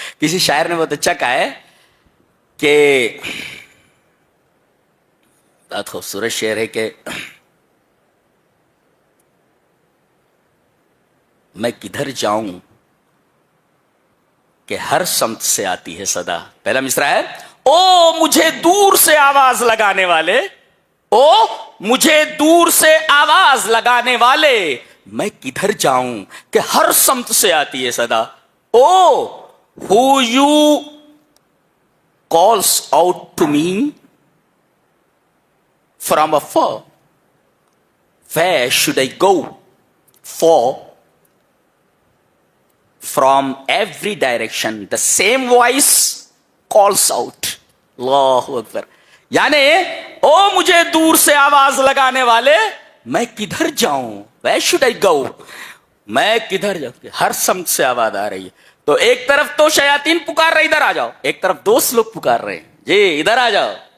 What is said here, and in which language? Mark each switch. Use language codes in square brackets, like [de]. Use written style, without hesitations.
[ur] کسی شاعر نے بہت اچھا کہا ہے کہ بہت خوبصورت شعر ہے کہ میں کدھر جاؤں کہ ہر سمت سے آتی ہے صدا. پہلا مصرع ہے او مجھے دور سے آواز لگانے والے، او مجھے دور سے آواز لگانے والے، میں کدھر جاؤں کہ ہر سمت سے آتی ہے صدا. [en] O who you calls out to me from afar, where should I go, for from every direction the same voice calls out. [ur] اللہ اکبر. یعنی او مجھے دور سے آواز لگانے والے، میں کدھر جاؤں، [en] where should I go، [ur] میں کدھر جاؤں، ہر سمت سے آواز آ رہی ہے. تو ایک طرف تو شیاطین پکار رہے ادھر آ جاؤ، ایک طرف دوست لوگ پکار رہے ہیں جی ادھر آ جاؤ.